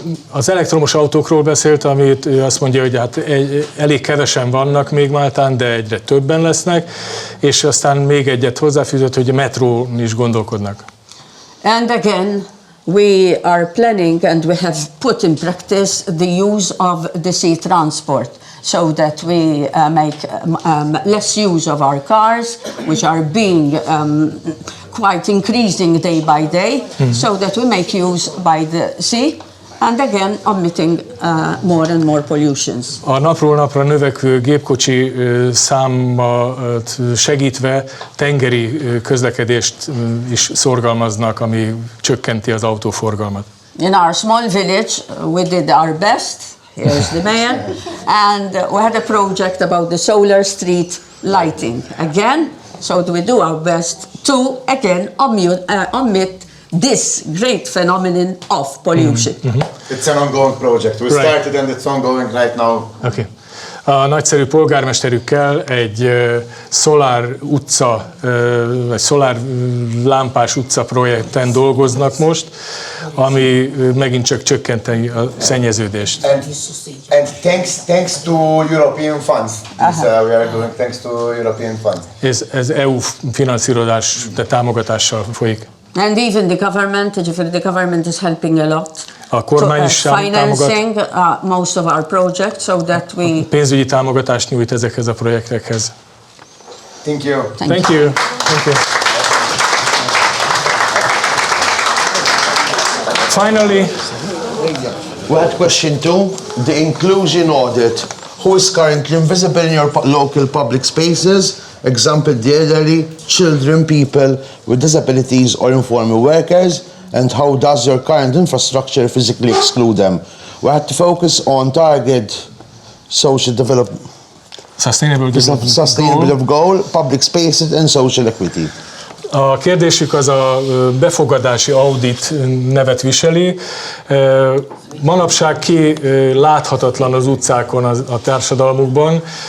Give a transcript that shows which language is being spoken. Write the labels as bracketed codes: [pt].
[hu] Az elektromos autókról beszélt, amit ő azt mondja, hogy hát elég kevesen vannak még Máltán, de egyre többen lesznek, és aztán még egyet hozzáfűzött, hogy a metrón is gondolkodnak. [en] And again, we are planning and we have put in practice the use of the sea transport so that we make less use of our cars, which are being quite increasing day by day, so that we make use by the sea, and again emitting more and more pollutions. [hu] A napról napra növekvő gépkocsi számot segítve tengeri közlekedést is szorgalmaznak, ami csökkenti az autóforgalmat. [en] In our small village, we did our best. Here's the mayor, and we had a project about the solar street lighting again. So we do our best to again omit this great phenomenon of pollution. It's an ongoing project. We started and it's ongoing right now. Okay. [hu] A nagyszerű polgármesterükkel egy szolár utca, vagy szolár lámpás utca projekten dolgoznak most, ami megint csak csökkenteni a szennyeződést. [en] And thanks to European funds. This, we are doing thanks to European funds. [hu] Ez EU finanszírozás, de támogatással folyik. [en] And even the government is helping a lot. [hu] A kormány is [en] financing most of our projects so that we [hu] pénzügyi támogatást nyújt ezekhez a projektekhez. [en] Thank you. Thank you. Finally, we had question 2, the inclusion audit. Who is currently invisible in your local public spaces? Example, the elderly, children, people with disabilities or informal workers, and how does your current infrastructure physically exclude them? We had to focus on target social development, sustainable goal, public spaces and social equity. [hu] A kérdésük az a befogadási audit nevet viseli. Manapság ki láthatatlan az utcákon a társadalmukban.